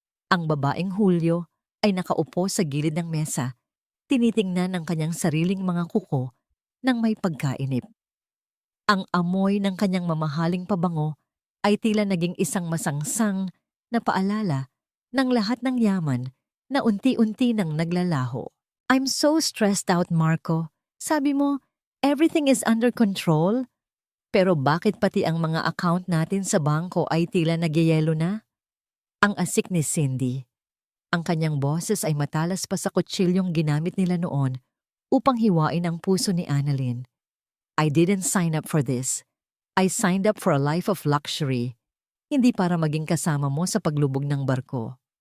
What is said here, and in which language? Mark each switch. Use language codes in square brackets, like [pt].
[tl] Ang babaeng Julio ay nakaupo sa gilid ng mesa, tinitingnan ang kanyang sariling mga kuko nang may pagkainip. Ang amoy ng kanyang mamahaling pabango ay tila naging isang masangsang na paalala ng lahat ng yaman na unti-unti nang naglalaho. [en] I'm so stressed out, Marco. [tl] Sabi mo, [en] everything is under control? [tl] Pero bakit pati ang mga account natin sa bangko ay tila nagyayelo na? Ang asik ni Cindy. Ang kanyang boses ay matalas pa sa kutsilyong ginamit nila noon upang hiwain ang puso ni Annalyn. [en] I didn't sign up for this. I signed up for a life of luxury, [tl] hindi para maging kasama mo sa paglubog ng barko.